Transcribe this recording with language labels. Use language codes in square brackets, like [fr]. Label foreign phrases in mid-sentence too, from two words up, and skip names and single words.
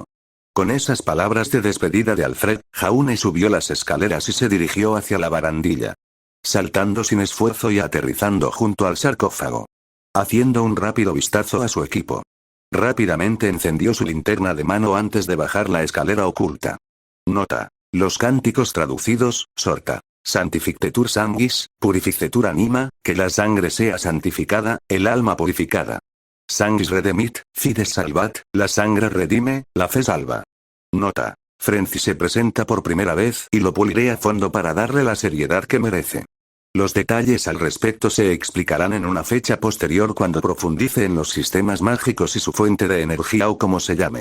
[es] Con esas palabras de despedida de Alfred, Jaune subió las escaleras y se dirigió hacia la barandilla. Saltando sin esfuerzo y aterrizando junto al sarcófago. Haciendo un rápido vistazo a su equipo. Rápidamente encendió su linterna de mano antes de bajar la escalera oculta. Nota. Los cánticos traducidos, Sorta. [la] Santificetur sanguis, purificetur anima, [es] que la sangre sea santificada, el alma purificada. [la] Sanguis redemit, fides salvat, [es] la sangre redime, la fe salva. Nota. Frenzy se presenta por primera vez y lo puliré a fondo para darle la seriedad que merece. Los detalles al respecto se explicarán en una fecha posterior cuando profundice en los sistemas mágicos y su fuente de energía o como se llame.